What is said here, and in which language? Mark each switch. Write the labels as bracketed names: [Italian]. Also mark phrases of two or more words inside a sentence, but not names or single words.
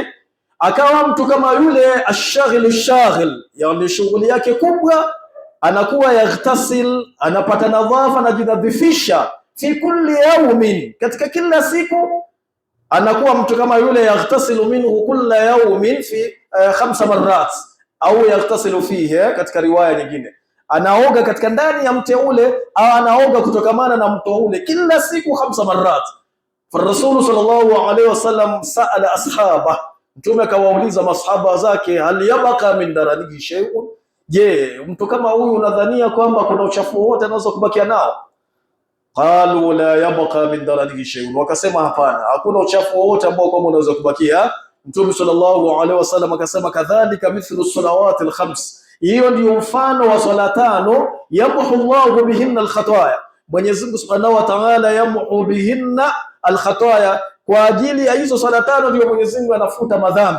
[Swahili] Akawa mtu kama yule shaghil, yani shughuli yake kubwa anakuwa yaghtasil, anapata nadhafa na jinadhifisha, [Arabic] في كل يوم, [Swahili] katika kila siku anakuwa mtu kama yule [Arabic] يغتسل منه كل يوم في 5 مرات, [Swahili] au [Arabic] يغتسل فيه, [Swahili] katika riwaya nyingine anaoga katika ndani ya mto ule, au anaoga kutokamana na mto ule kila siku 5 marrat. [Arabic] فالرسول صلى الله عليه وسلم سأل الأصحاب, [Swahili] mtume akawauliza masahaba zake, [Arabic] هل يبقى من درنه شيء, [Swahili] je, mtu kama huyu unadhania kwamba kuna uchafu wote anaweza kubakia nao? [Arabic] قالوا لا يبقى من درنه شيء, [Swahili] wakasema hapana, hakuna uchafu wote ambao kwamba unaweza kubakia. Mtume [Arabic] صلى الله عليه وسلم [Swahili] akasema [Arabic] كذلك مثل الصلوات الـ5, [Swahili] hiyo ndio mfano wa swala 5, [Arabic] يمحو الله بهن الخطايا, [Swahili] Mwenyezi Mungu [Arabic] سبحانه وتعالى يمحو بهن الخطايا, [Swahili] kwa ajili ya hizo swala 5 ndio Mwenyezi Mungu anafuta madhambi.